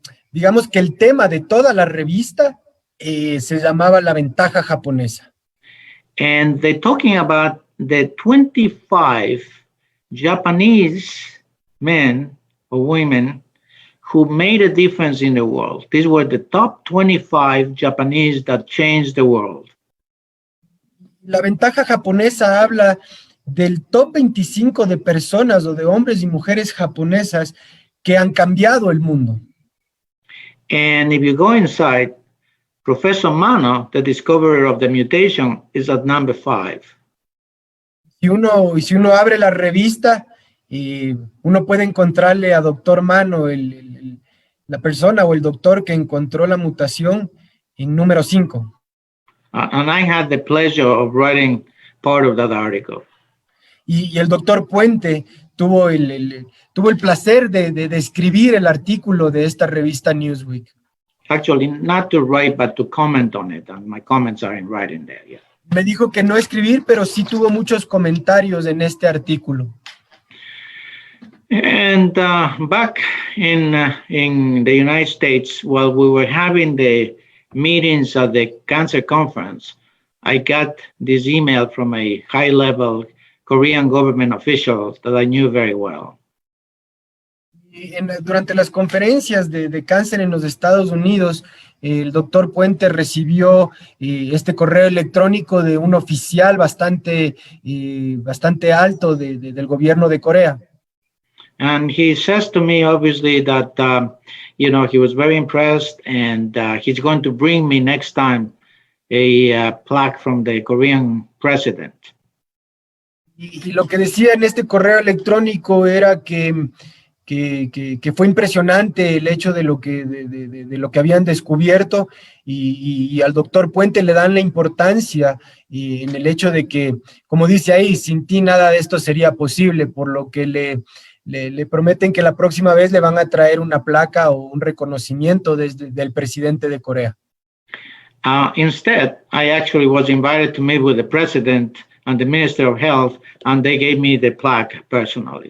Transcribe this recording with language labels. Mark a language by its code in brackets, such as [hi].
[es] Digamos que el tema de toda la revista se llamaba la ventaja japonesa. [en] And they're talking about the 25 Japanese men or women who made a difference in the world. These were the top 25 Japanese that changed the world. [es] La ventaja japonesa habla del top 25 de personas o de hombres y mujeres japonesas que han cambiado el mundo. [en] And if you go inside, Professor Mano, the discoverer of the mutation, is at number 5. [es] Si uno abre la revista, uno puede encontrarle a Dr. Mano, la persona o el doctor que encontró la mutación, en número 5. [en] And I had the pleasure of writing part of that article. [es] Y el doctor Puente tuvo el placer de escribir el artículo de esta revista Newsweek. [en] Actually, not to write, but to comment on it. And my comments are in writing there, yeah. [es] Me dijo que no escribir, pero sí tuvo muchos comentarios en este artículo. [en] And back in the United States, while we were having the meetings at the cancer conference, I got this email from a high-level Korean government official that I knew very well. [es] Durante las conferencias de cáncer en los Estados Unidos, el doctor Puente recibió este correo electrónico de un oficial bastante alto del gobierno de Corea. [en] And he says to me, obviously, that, he was very impressed, and he's going to bring me next time a plaque from the Korean president. [es] Y lo que decía en este correo electrónico era que fue impresionante el hecho de lo que habían descubierto, y al doctor Puente le dan la importancia en el hecho de que, como dice ahí, sin ti nada de esto sería posible, por lo que le prometen que la próxima vez le van a traer una placa o un reconocimiento del presidente de Corea. [en] Instead, I actually was invited to meet with the president and the Minister of Health, and they gave me the plaque personally.